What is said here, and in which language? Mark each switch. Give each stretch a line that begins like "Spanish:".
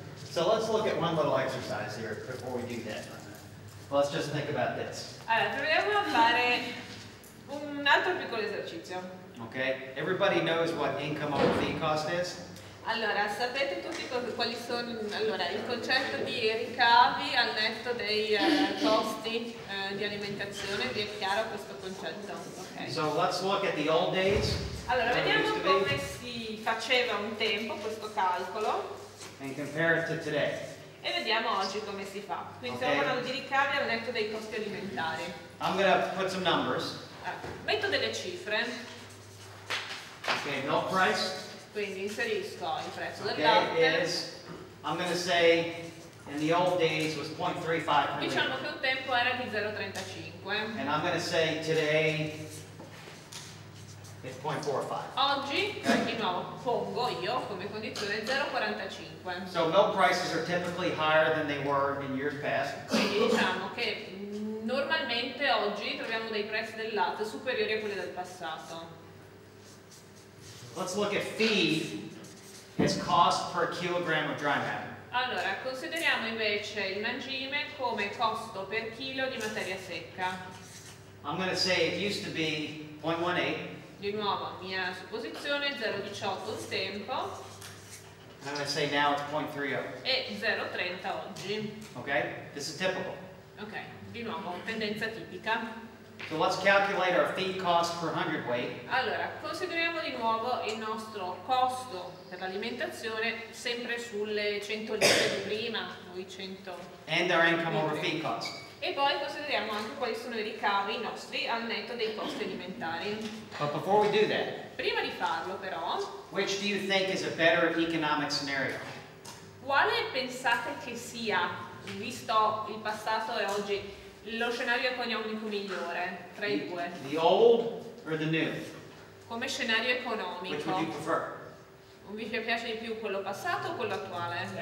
English: So let's look at one little exercise here before we do that. Let's just think about this.
Italian: Allora, proviamo a fare un altro piccolo esercizio. Okay?
English: Everybody knows what income over feed cost is?
Italian: Allora, sapete tutti quali sono il concetto di ricavi al netto dei costi di alimentazione? Vi è chiaro questo concetto? Okay.
English: So let's look at the old days.
Italian: Allora,
English: how it
Italian: vediamo
English: used to be,
Italian: come si faceva un tempo questo calcolo
English: and compare it to today.
Italian: e vediamo oggi come si fa. Quindi Ok. stiamo parlando di ricavi al netto dei costi alimentari.
English: I'm going to put some numbers.
Italian: Metto delle cifre,
English: Okay, milk price.
Italian: quindi inserisco il prezzo del Okay, latte.
English: I'm going to say in the old days was 0.35 per liter.
Italian: Diciamo che un tempo era di 0,35.
English: And I'm going to say today it's 0.45.
Italian: Oggi, di nuovo, pongo io come condizione 0,45.
English: So milk prices are typically higher than they were in years past.
Italian: Quindi diciamo che normalmente oggi troviamo dei prezzi del latte superiori a quelli del passato.
English: Let's look at feed as cost per kilogram of dry matter.
Italian: Allora, consideriamo invece il mangime come costo per chilo di materia secca.
English: I'm going to say it used to be 0.18.
Italian: Di nuovo, mia supposizione 0,18 un tempo
English: I'm going to say now it's 0.30.
Italian: e 0,30 oggi.
English: Okay? This is typical.
Italian: Ok, di nuovo, tendenza tipica.
English: So let's calculate our feed cost per hundredweight.
Italian: Allora, consideriamo di nuovo il nostro costo per l'alimentazione sempre sulle 100 litri di prima, o i 100.
English: And our income over feed cost.
Italian: E poi consideriamo anche quali sono i ricavi nostri al netto dei costi alimentari.
English: But before we do that,
Italian: Prima di farlo però,
English: which do you think is a better economic scenario?
Italian: quale pensate che sia, visto il passato e oggi, lo scenario economico migliore tra i due?
English: The old or the new?
Italian: Come scenario
English: Which would you
Italian: economico,
English: prefer?
Italian: vi piace di più quello passato o quello attuale?